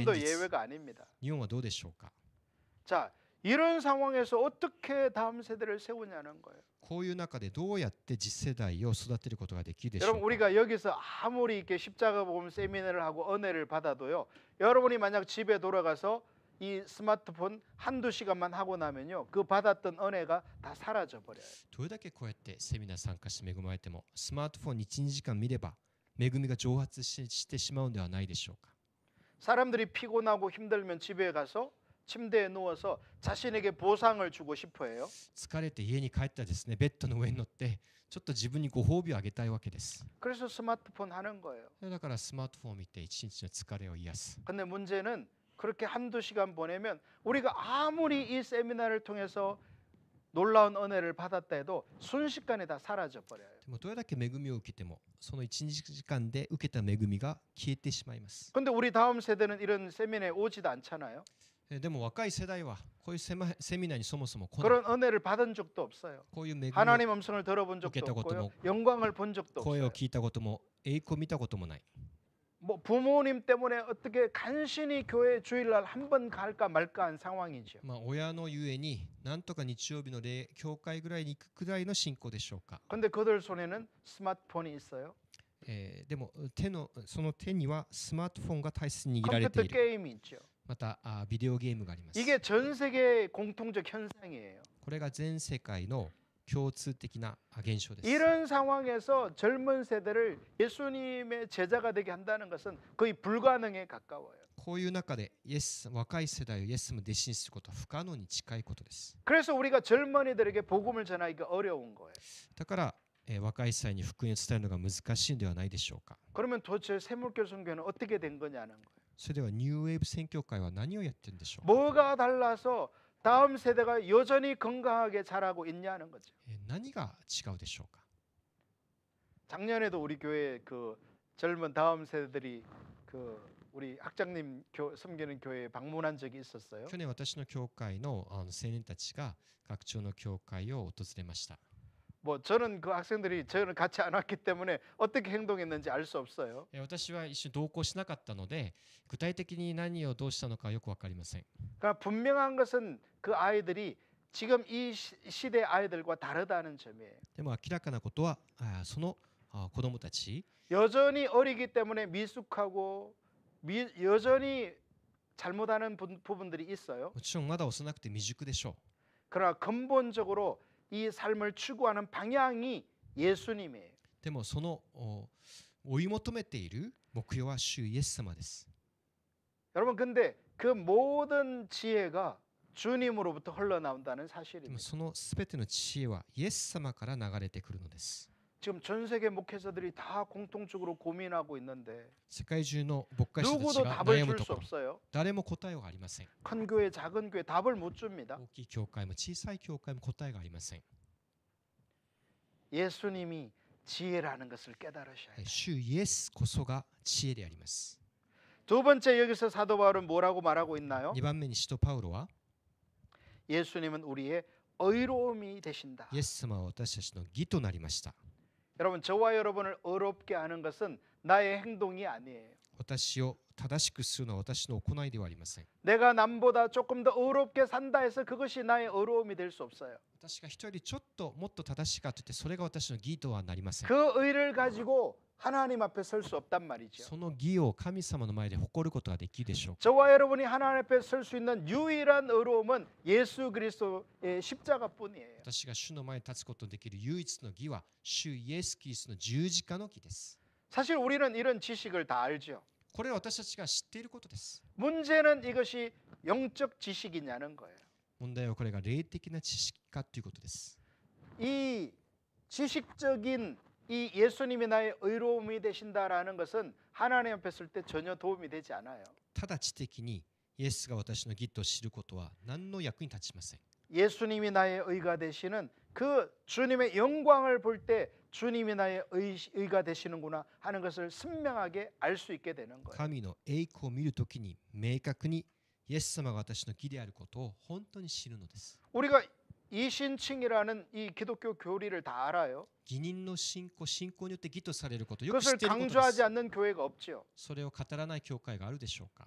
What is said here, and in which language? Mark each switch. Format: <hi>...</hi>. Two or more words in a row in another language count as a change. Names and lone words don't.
<ko>일본도</ko> <ja>実。</ja> <ko>예외가 아닙니다.</ko> <ja>日本はどうでしょうか。</ja> <ko>자, 이런 상황에서 어떻게 다음 세대를 세우냐는 거예요.</ko> <ja>こういう中でどうやって次世代を育てることができるでしょう</ja> <ko>여러분</ko> <ja>か。</ja> <ko>우리가 여기서 아무리 이렇게 십자가 복음 세미나를 하고 은혜를 받아도요. 여러분이 만약 집에 돌아가서 이 스마트폰 한두 시간만 하고 나면요. 그 받았던 은혜가 다 사라져 버려요.</ko> <ja>どれだけこうやってセミナー参加して恵まれても、スマートフォンに1、2時間見れば恵みが蒸発してしまうのではないでしょうか。</ja> <ko>사람들이 피곤하고 힘들면 집에 가서 침대에 누워서 자신에게 보상을 주고 싶어 해요.</ko> <ja>疲れて家に帰ったらですね、ベッドの上に乗ってちょっと自分にご褒美をあげたいわけです。</ja> <ko>그래서 스마트폰 하는 거예요.</ko> <ja>だからスマートフォンを見て一日の疲れを癒す。</ja> <ko>근데 문제는 그렇게 한두 시간 보내면 우리가 아무리 이 세미나를 통해서 놀라운 은혜를 받았다 해도 순식간에 다 사라져 버려요.</ko> <ja>でもどれだけ恵みを受けても、その1、2時間で受けた恵みが消えてしまいます。</ja> <ko>근데 우리 다음 세대는 이런 세미나에 오지도 않잖아요.</ko> <ja>でも若い世代はこういうセミナーにそもそも来ない。</ja> <ko>그런 은혜를 받은 적도 없어요.</ko> <ja>こういう恵みを</ja> <ko>하나님 음성을 들어본 적도</ko> <ja>受けたことも</ja> <ko>없고요. 영광을 본 적도</ko> <ja>声を</ja> <ko>없어요.</ko> <ja>聞いたことも栄光を見たこともない。</ja> <ko>뭐 부모님 때문에 어떻게 간신히 교회 주일날 한 번 갈까 말까 한 상황이죠.</ko> <ja>まあ親のゆえになんとか日曜日の教会ぐらいに行くくらいの信仰でしょうか。</ja> <ko>근데 그들 손에는 스마트폰이 있어요.</ko> <ja>でもその手にはスマートフォンが大切に握られて</ja> <ko>컴퓨터</ko> <ja>いる。</ja> <ko>게임이 있죠.</ko> <ja>またビデオゲームがあります。</ja> <ko>이게 전 세계 공통적 현상이에요.</ko> <ja>これが全世界の共通的な現象です。</ja> <ko>이런 상황에서 젊은 세대를 예수님의 제자가 되게 한다는 것은 거의 불가능에 가까워요.</ko> <ja>こういう中で若い世代をイエス様弟子にすることは不可能に近いことです。</ja> <ko>그래서 우리가 젊은이들에게 복음을 전하기가 어려운 거예요.</ko> <ja>だから、若い世代に福音を伝えるのが難しいのではないでしょうか。</ja> <ko>그러면 도대체 새물교 선교는 어떻게 된 거냐는 거예요.</ko> <ja>それではニューウェーブ宣教会は何をやってるんでしょうか。</ja> <ko>뭐가 달라서 다음 세대가 여전히 건강하게 자라고 있냐는 거죠.</ko> <ja>何が違うでしょうか。</ja> <ko>작년에도 우리 교회 그 젊은 다음 세대들이 그 우리 학장님 섬기는 교회에 방문한 적이 있었어요.</ko> <ja>去年私の教会の青年たちが学長の教会を訪れました。</ja> <ko>뭐 저는 그 학생들이 저는 같이 안 왔기 때문에 어떻게 행동했는지 알 수 없어요.</ko> <ja>私は一緒に同行しなかったので具体的に何をどうしたのかよく分かりません。</ja> <ko>그러니까 분명한 것은 그 아이들이 지금 이 시대 아이들과 다르다는 점이에요.</ko> <ja>でも明らかなことはその子供たち</ja> <ko>여전히 어리기 때문에 미숙하고 여전히 잘못하는 부분들이 있어요.</ko> <ja>もちろんまだ幼くて未熟でしょう。</ja> <ko>그러나 근본적으로 이 삶을 추구하는 방향이 예수님이에요.</ko> <ja>でもその追い求めている目標は主イエス様です。</ja> <ko>여러분 근데 그 모든 지혜가 주님으로부터 흘러나온다는</ko> <ja>でも</ja> <ko>사실입니다.</ko> <ja>そのすべての知恵はイエス様から流れてくるのです。</ja> <ko>지금 전 세계 목회자들이 다 공통적으로 고민하고 있는데</ko> <ja>世界中の牧会者たち</ja> <ko>누구도</ko> <ja>が</ja> <ko>답을</ko> <ja>悩む</ja> <ko>줄</ko> <ja>と</ja> <ko>수</ko> <ja>ころ、</ja> <ko>없어요.</ko> <ja>誰も答えがありません。</ja> <ko>큰 교회, 작은 교회 답을 못 줍니다.</ko> <ja>大きい教会も小さい教会も答えがありません。</ja> <ko>예수님이 지혜라는 것을 깨달으셔야 돼요.</ko> <ja>主イエスこそが知恵であります。</ja> <ko>두 번째 여기서 사도 바울은 뭐라고 말하고 있나요?</ko> <ja>2 番目に使徒パウロは</ja> <ko>예수님은 우리의 의로움이 되신다.</ko> <ja>イエス様は私たちの義となりました。</ja> <ko>여러분 저와 여러분을 의롭게 하는 것은 나의 행동이 아니에요.</ko> <ja>私を正しくするのは私の行いではありません。</ja> <ko>내가 남보다 조금 더 의롭게 산다 해서 그것이 나의 의로움이 될 수 없어요.</ko> <ja>私が人よりちょっともっと正しいかといってそれが私の義とはなりません。</ja> <ko>그 의를 가지고 하나님 앞에 설 수 없단 말이죠.</ko> <ja>その義を神様の前で誇ることができるでしょうか。</ja> <ko>저와 여러분이 하나님 앞에 설 수 있는 유일한 의로움은 예수 그리스도의 십자가뿐이에요.</ko> <ja>私が主の前に立つことのできる唯一の義は主イエス・キリストの十字架の義です。</ja> <ko>사실 우리는 이런 지식을 다 알죠.</ko> <ja>これは私たちが知っていることです。</ja> <ko>문제는 이것이 영적 지식이냐는 거예요.</ko> <ja>問題はこれが霊的な知識かということです。</ja> <ko>이 지식적인 이 예수님이 나의 의로움이 되신다라는 것은 하나님 앞에 설 때 전혀 도움이 되지 않아요.</ko> <ja>ただ知的にイエスが私の義と知ることは何の役に立ちません。</ja> <ko>예수님이 나의 의가 되시는 그 주님의 영광을 볼 때 주님이 나의 의가 되시는구나 하는 것을 선명하게 알 수 있게 되는 거예요.</ko> <ja>神の栄光を見るときに明確にイエス様が私の義であることを本当に知るのです。</ja> <ko>우리가 이신칭이라는 이 기독교 교리를 다 알아요.</ko> <ja>義人の信仰によって義とされることをよく知</ja> <ko>그것을</ko> <ja>っていることで</ja> <ko>강조하지</ko> <ja>す。</ja> <ko>않는 교회가 없지요.</ko> <ja>それを語らない教会があるでしょうか。</ja>